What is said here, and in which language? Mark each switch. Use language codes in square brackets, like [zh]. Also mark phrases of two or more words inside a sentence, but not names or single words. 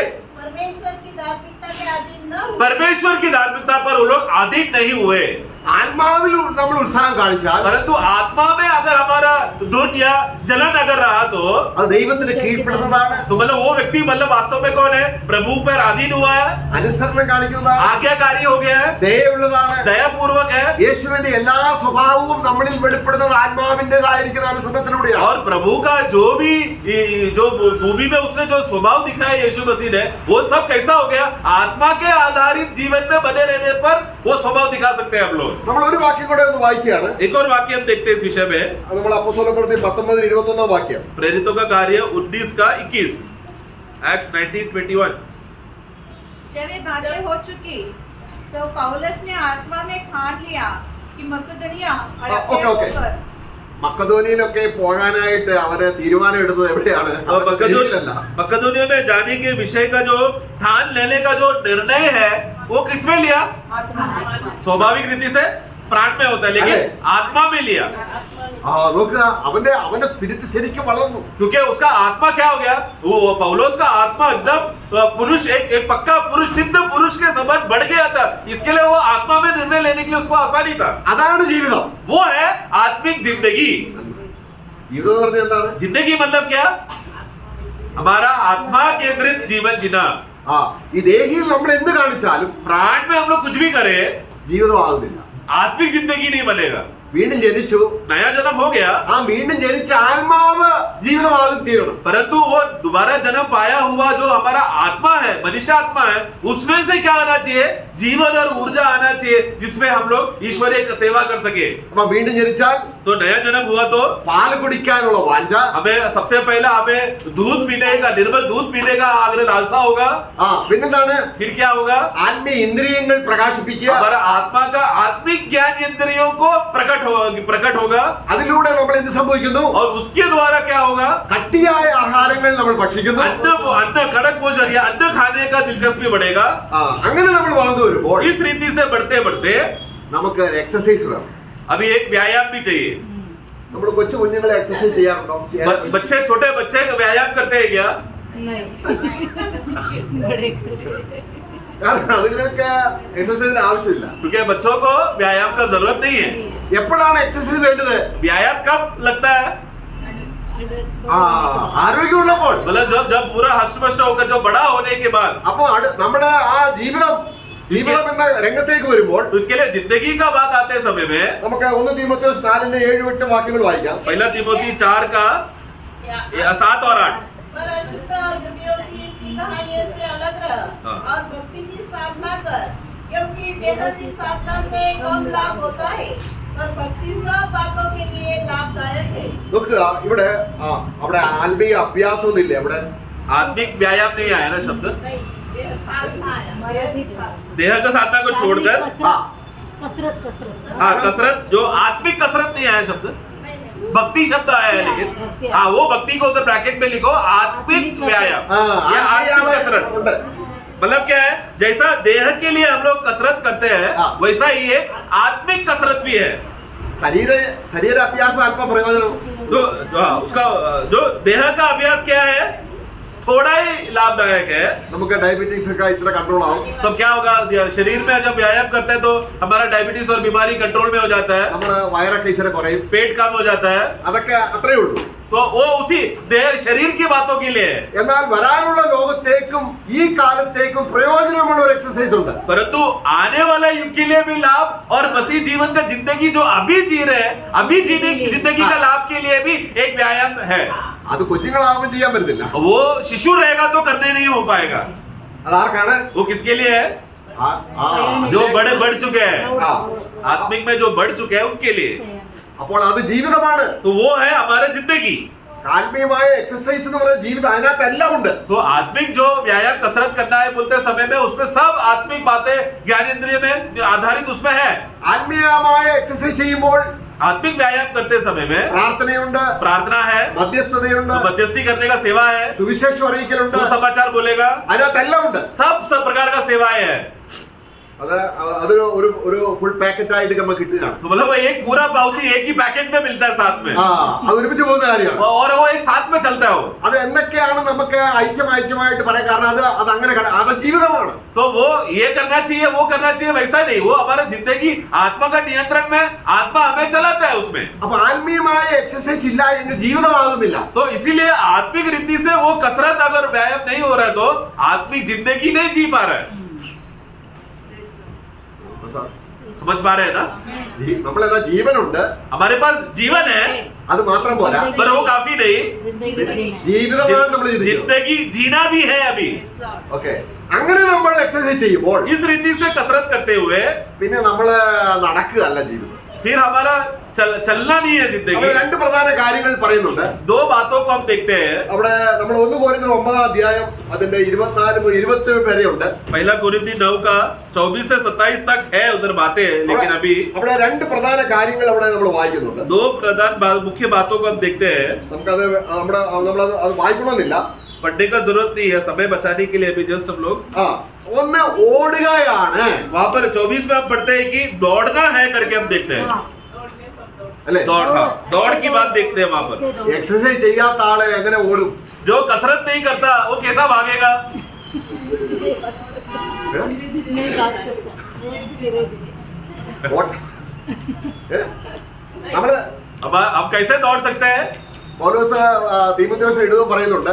[hi] परमेश्वर की धार्मिकता के अधीन न हुए. परमेश्वर की धार्मिकता पर वो लोग अधीन नहीं हुए. [ml] ആത്മാവിൽ നമ്മൾ ഉത്സാഹം കാണിച്ചാൽ [hi] परंतु आत्मा में अगर हमारा दुख या जलन अगर रहा तो [ml] അത് ദൈവത്തിന് കീഴ്പ്പെടുന്നതാണ്. [hi] मतलब वो व्यक्ति मतलब वास्तव में कौन है? प्रभु पर अधीन हुआ है, [ml] അനുസരണം കാണിക്കുന്നതാണ്. [hi] आज्ञाकारी हो गया है, [ml] ദയയുള്ളതാണ്. [hi] दयापूर्वक है. [ml] യേശുവിന്റെ എല്ലാ സ്വഭാവവും നമ്മളിൽ വെളിപ്പെടുന്നത് ആത്മാവിന്റേതായിരിക്കുന്ന അനുസരണത്തിലൂടെയാണ്. [hi] और प्रभु का जो भी जो भूमि में उसने जो स्वभाव दिखाया यीशु मसीह ने, वो सब कैसा हो गया? आत्मा के आधारित जीवन में बने रहने पर वो स्वभाव दिखा सकते हैं हम लोग. [ml] നമ്മൾ ഒരു വാക്യം കൂടെ ഒന്ന് വായിക്കുകയാണ്. [hi] एक और वाक्य हम देखते हैं इस विषय में. [ml] അത് നമ്മൾ അപ്പോസ്തലപ്രവൃത്തി 19:21 വാക്യം. [hi] प्रेरितों का कार्य 19:21. एक्ट्स 19:21. जब ये बातें हो चुकी तो पौलुस ने आत्मा में ठान लिया कि मकदूनिया और [en] okay, okay. [hi] होकर [ml] മക്കദോനിയയിലൊക്കെ പോകാനായിട്ട് അവര് തീരുമാനം എടുത്തത് എവിടെയാണ്? ഗലീലയല്ല. [hi] मकदूनिया में जाने के विषय का जो ठान लेने का जो निर्णय है वो किसमें लिया? स्वाभाविक रीति से प्राण में होता है, लेकिन आत्मा में लिया. [ml] നോക്കുക, അവന്റെ സ്പിരിറ്റ് ശരിക്കും വളർന്നു. [hi] क्योंकि उसका आत्मा क्या हो गया? वो पौलुस का आत्मा एकदम पुरुष एक पक्का पुरुष, सिद्ध पुरुष के समझ बढ़ गया था. इसके लिए वो आत्मा में निर्णय लेने के लिए उसको आसानी था. [ml] അതാണ് ജീവിതം. [hi] वो है आत्मिक जिंदगी. [ml] ജീവിതം എന്ന് പറഞ്ഞാൽ എന്താണ്? [hi] जिंदगी मतलब क्या? हमारा आत्मा केंद्रित जीवन जीना. [ml] ഈ ദേഹിയിൽ നമ്മൾ എന്ത് കാണിച്ചാലും [hi] प्राण में हम लोग कुछ भी करें, [ml] ജീവിതം ആകുന്നില്ല. [hi] आत्मिक जिंदगी नहीं बनेगा. [ml] വീണ്ടും ജനിച്ചു, [hi] नया जन्म हो गया, [ml] ആ വീണ്ടും ജനിച്ച ആത്മാവ് ജീവിതമാകും തീരണം. [hi] परंतु वो दोबारा जन्म पाया हुआ जो हमारा आत्मा है, मनुष्य आत्मा है, उसमें से क्या आना चाहिए? जीवन और ऊर्जा आना चाहिए, जिसमें हम लोग ईश्वरीय सेवा कर सके. [ml] അപ്പൊ വീണ്ടും ജനിച്ചാൽ [hi] तो नया जन्म हुआ तो [ml] പാല് കുടിക്കാനുള്ള വാഞ്ച, [hi] हमें सबसे पहला हमें दूध पीने का, निर्मल दूध पीने का आग्रह लालसा होगा. [ml] പിന്നെന്താണ്? [hi] फिर क्या होगा? [ml] ആത്മീയ ഇന്ദ്രിയങ്ങൾ പ്രകാശിപ്പിക്കുക. [hi] हमारा आत्मा का आत्मिक ज्ञान इंद्रियों को प्रकट होगा. [ml] അതിലൂടെ നമ്മൾ എന്ത് സംഭവിക്കുന്നു? [hi] और उसके द्वारा क्या होगा? [ml] കട്ടിയായ ആഹാരങ്ങൾ നമ്മൾ ഭക്ഷിക്കുന്നു. [hi] अन्न कड़क भोजन या अन्न खाने का दिलचस्पी बढ़ेगा. [ml] അങ്ങനെ നമ്മൾ വളർന്നു വരുമ്പോൾ [hi] इस रीति से बढ़ते बढ़ते [ml] നമുക്ക് എക്സസൈസ് വേണം. [hi] अभी एक व्यायाम भी चाहिए. [ml] നമ്മൾ കൊച്ചു കുഞ്ഞുങ്ങളെ എക്സസൈസ് ചെയ്യാറുണ്ടോ? [hi] बच्चे, छोटे बच्चे व्यायाम करते हैं क्या? नहीं. बड़े [ml] കാരണം അതിനൊക്കെ എക്സസൈസിന് ആവശ്യമില്ല. [hi] क्योंकि बच्चों को व्यायाम का जरूरत नहीं है. [ml] എപ്പോഴാണ് എക്സസൈസ് വേണ്ടത്? [hi] व्यायाम कब लगता है? [ml] ആരോഗ്യമുള്ളപ്പോൾ. [hi] मतलब जब पूरा हष्टपुष्ट होकर जो बड़ा होने के बाद. [ml] അപ്പൊ നമ്മുടെ ആ ജീവിതം എന്ന രംഗത്തേക്ക് വരുമ്പോൾ [hi] तो इसके लिए जिंदगी का बात आते समय में [ml] നമുക്ക് 1 തീമോഥെയോസ് 4:7-8 വാക്യങ്ങൾ വായിക്കാം. [hi] पहला तीमोथी 4:7 और 8. पर अशुद्ध और बुढ़ियों की इसी कहानियों से अलग रह और भक्ति की साधना कर, क्योंकि देह की साधना से कम लाभ होता है, और भक्ति सब बातों के लिए लाभदायक है। [ml] നോക്കുക ഇവിടെ അവിടെ ആത്മീയ അഭ്യാസം ഒന്നുമില്ലേ അവിടെ? [hi] आत्मिक व्यायाम नहीं आया ना शब्द, नहीं, देह साधना आया, मराठी देह का साधना को छोड़कर। कसरत कसरत हाँ, कसरत, जो आत्मिक कसरत नहीं आया शब्द, नहीं, नहीं। भक्ति शब्द आया है, लेकिन हाँ वो भक्ति को उधर ब्रैकेट में लिखो, आत्मिक व्यायाम या आत्मिक कसरत। [ml] ഉണ്ട്. [hi] मतलब क्या है, जैसा देह के लिए हम लोग कसरत करते हैं हाँ। वैसा ही एक आत्मिक कसरत भी है। [ml] ശരീര അഭ്യാസം അല്പ പ്രയോജനം. [hi] उसका जो देह का अभ्यास क्या है, थोड़ा ही लाभदायक है। [ml] നമുക്ക് ഡയബറ്റീസ് ഒക്കെ ഇച്ചിരി കൺട്രോൾ ആവും. [hi] तो क्या होगा, शरीर में जब व्यायाम करते हैं तो हमारा डायबिटीज और बीमारी कंट्रोल में हो जाता है, [ml] നമ്മുടെ വയറൊക്കെ ഇച്ചിരി കുറയും. [hi] पेट कम हो जाता है। [ml] അതൊക്കെ അത്രേ ഉള്ളൂ. [hi] तो वो उसी देह शरीर की बातों के लिए है। [ml] എന്നാൽ വരാനുള്ള ലോകത്തേക്കും ഈ കാലത്തേക്കും പ്രയോജനമുള്ള ഒരു എക്സസൈസ് ഉണ്ട്. [hi] परंतु आने वाला युग के लिए भी लाभ और मसीह जीवन का जिंदगी जो अभी जी रहे हैं, अभी जीने की जिंदगी का लाभ के लिए भी एक व्यायाम है। [ml] അത് കുഞ്ഞുങ്ങളാവുമ്പോൾ ചെയ്യാൻ പറ്റത്തില്ല. [hi] वो शिशु रहेगा तो करने नहीं हो पाएगा। [ml] അതാർക്കാണ്? [hi] वो किसके लिए है, जो बड़े बढ़ चुके हैं, आत्मिक में जो बढ़ चुके हैं उनके लिए। [ml] അപ്പോൾ അത് ജീവിതമാണ്. [hi] तो वो है हमारे जिंदगी। [ml] ആത്മീയമായ എക്സസൈസ് എന്ന് പറയുന്ന ജീവിതം അതിനകത്ത് എല്ലാം ഉണ്ട്. [hi] तो आत्मिक जो व्यायाम कसरत करना है बोलते समय में, उसमें सब आत्मिक बातें ज्ञानेंद्रिय में आधारित उसमें है। [ml] ആത്മീയമായ എക്സസൈസ് ചെയ്യുമ്പോൾ [hi] आत्मिक व्यायाम करते समय में [ml] പ്രാർത്ഥനയുണ്ട്, [hi] प्रार्थना है, [ml] മധ്യസ്ഥതയുണ്ട്, [hi] मध्यस्थी करने का सेवा है, [ml] സുവിശേഷം അറിയിക്കലുണ്ട്, [hi] सुसमाचार बोलेगा, [ml] അതിനകത്ത് എല്ലാം ഉണ്ട്. [hi] सब प्रकार का सेवाएं है। [ml] അതൊരു ഒരു [en] full packet [ml] ആയിട്ട് നമുക്ക് കിട്ടുകയാണ്. [hi] तो मतलब एक पूरा पावती एक ही पैकेट में मिलता है साथ में, [ml] അത് ഒരുമിച്ച് പോകുന്ന കാര്യമാണ്. [hi] और वो एक साथ में चलता है वो। [ml] അത് എന്തൊക്കെയാണ് നമുക്ക് ഐക്യമായിട്ട് പറയാം, കാരണം അത് അങ്ങനെ അത് ജീവിതമാണ്. [hi] तो वो ये करना चाहिए वो करना चाहिए वैसा नहीं, वो हमारा जिंदगी आत्मा का नियंत्रण में, आत्मा हमें चलाता है उसमें। [ml] അപ്പൊ ആത്മീയമായ എക്സസൈസ് ഇല്ല എങ്കിൽ ജീവിതമാകുന്നില്ല. [hi] तो इसीलिए आत्मिक रीति से वो कसरत अगर व्यायाम नहीं हो रहा है तो आत्मिक जिंदगी नहीं जी पा रहा है। समझ पा रहे हैं ना, [ml] നമ്മളെന്താ ജീവനുണ്ട്, [hi] हमारे पास जीवन है [ml] അത് മാത്രം പോരാ, [hi] पर वो काफी नहीं, [ml] ജീവിതമാണ് നമ്മൾ ജീവിക്കുന്നത്. [hi] जिंदगी जीना भी है अभी। [ml] ഓക്കെ, അങ്ങനെ നമ്മൾ എക്സസൈസ് ചെയ്യുമ്പോൾ [hi] इस रीति से कसरत करते हुए [ml] പിന്നെ നമ്മള് നടക്കുകയല്ല ജീവിതം. [hi] फिर हमारा चलना नहीं है जिंदगी। [ml] അവിടെ രണ്ട് പ്രധാന കാര്യങ്ങൾ പറയുന്നുണ്ട്. [hi] दो बातों को हम देखते हैं। [ml] അവിടെ നമ്മൾ 1 കൊരിന്ത്യർ 9 അധ്യായം അതിന്റെ 24 മുതൽ 27 വരെ ഉണ്ട്. [hi] पहला कोरिन्थी 9 का 24 से 27 तक है उधर बातें, लेकिन अभी [ml] അവിടെ രണ്ട് പ്രധാന കാര്യങ്ങൾ അവിടെ നമ്മൾ വായിക്കുന്നുണ്ട്. [hi] दो प्रधान मुख्य बातों को हम देखते हैं। [ml] നമുക്കത് നമ്മളത് വായിക്കണമെന്നില്ല, [hi] पढ़ने का जरूरत नहीं है, समय बचाने के लिए अभी जस्ट हम लोग [ml] ഒന്ന് ഓടുകയാണ്. [hi] वहां पर 24 में हम पढ़ते हैं कि दौड़ना है करके हम देखते हैं। [ml] അല്ലേ? [hi] दौड़ की बात देखते हैं वहां पर। [ml] എക്സസൈസ് ചെയ്യാത്ത ആളെ എങ്ങനെ ഓടും? [hi] जो कसरत नहीं करता वो कैसा भागेगा? नहीं भाग सकता, [ml] നമ്മള് [hi] अब हम कैसे दौड़ सकते हैं? [ml] പൗലോസ് തീമോഥെയോസിന് എഴുതുമ്പോൾ പറയുന്നുണ്ട്,